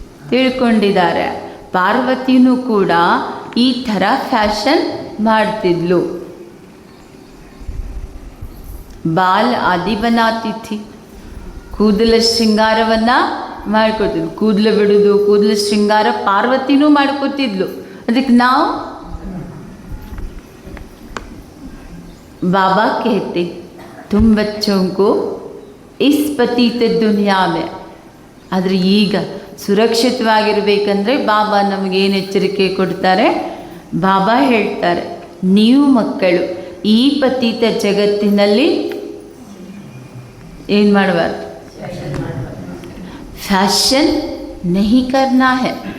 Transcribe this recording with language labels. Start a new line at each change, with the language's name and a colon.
Kannada: ತಿಳ್ಕೊಂಡಿದ್ದಾರೆ, ಪಾರ್ವತಿನೂ ಕೂಡ ಈ ಥರ ಫ್ಯಾಷನ್ ಮಾಡ್ತಿದ್ಲು.
Hindi: ಬಾಲ್ ಆದಿ ಬನಾತಿ ಥಿ.
Kannada: ಕೂದಲ ಶೃಂಗಾರವನ್ನು ಮಾಡ್ಕೊತಿದ್ಲು. ಕೂದಲು ಬಿಡೋದು, ಕೂದಲ ಶೃಂಗಾರ ಪಾರ್ವತಿನೂ ಮಾಡ್ಕೊತಿದ್ಲು. ಅದಕ್ಕೆ ನಾವು
Hindi: ಬಾಬಾ कहते, तुम बच्चों को इस पतित दुनिया में.
Kannada: ಆದರೆ ಈಗ ಸುರಕ್ಷಿತವಾಗಿರಬೇಕಂದ್ರೆ ಬಾಬಾ ನಮಗೇನು ಎಚ್ಚರಿಕೆ ಕೊಡ್ತಾರೆ? ಬಾಬಾ ಹೇಳ್ತಾರೆ, ನೀವು ಮಕ್ಕಳು ಈ ಪತಿತ ಜಗತ್ತಿನಲ್ಲಿ ಏನು ಮಾಡಬಾರ್ದು? ಫ್ಯಾಷನ್
Hindi: नहीं करना है.